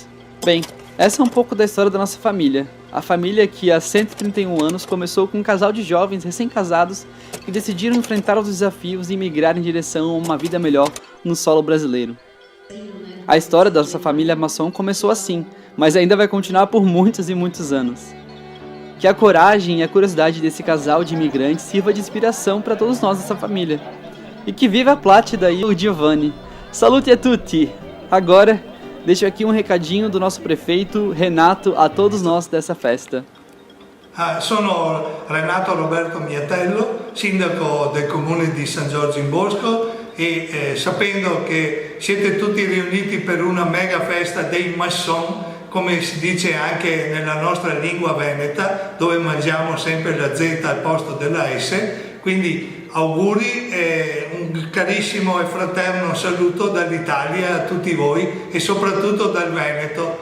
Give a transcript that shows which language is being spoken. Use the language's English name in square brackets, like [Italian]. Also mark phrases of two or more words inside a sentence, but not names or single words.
[Portuguese] Bem, essa é um pouco da história da nossa família. A família que há 131 anos começou com um casal de jovens recém-casados que decidiram enfrentar os desafios e migrar em direção a uma vida melhor no solo brasileiro. A história da nossa família Masson começou assim, mas ainda vai continuar por muitos e muitos anos. Que a coragem e a curiosidade desse casal de imigrantes sirva de inspiração para todos nós dessa família. E que viva a Plácida e o Giovanni. [Italian] Salute a tutti! [Portuguese] Agora, deixo aqui um recadinho do nosso prefeito Renato a todos nós dessa festa. [Italian] Sono Renato Roberto Miatello, sindaco del comune di San Giorgio in Bosco e sapendo che siete tutti riuniti per una mega festa dei Masson, come si dice anche nella nostra lingua veneta, dove mangiamo sempre la Z al posto della S, quindi auguri e un carissimo e fraterno saluto dall'Italia a tutti voi e soprattutto dal Veneto.